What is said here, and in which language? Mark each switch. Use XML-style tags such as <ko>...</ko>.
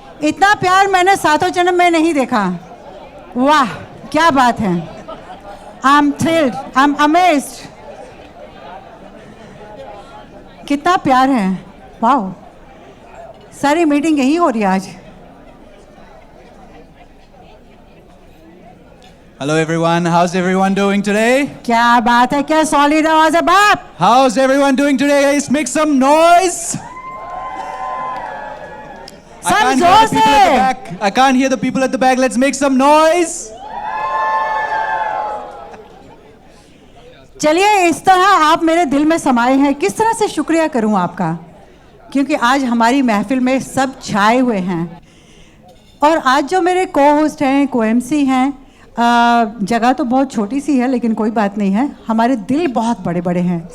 <hi>इतना प्यार मैंने सातों जन्म में नहीं देखा। वाह क्या बात है।</hi> <en>I am thrilled, I am amazed.</en> <hi>कितना प्यार है, वाह। सारी मीटिंग यही हो रही है आज।</hi> <en>Hello everyone, how's everyone doing today?</en> <hi>क्या बात है, क्या सॉलिड आवाज है बाप।</hi> <en>How's everyone doing today? Guys, make some noise.</en> <hi>सब जोर से।</hi> <en>I can't hear the people at the back. Let's make some noise.</en> <hi>चलिए, इस तरह आप मेरे दिल में समाये हैं, किस तरह से शुक्रिया करूं आपका, क्योंकि आज हमारी महफिल में सब छाए हुए हैं। और आज जो मेरे को होस्ट हैं, को एमसी हैं, जगह तो बहुत छोटी सी है लेकिन कोई बात नहीं है, हमारे दिल बहुत बड़े बड़े हैं।</hi>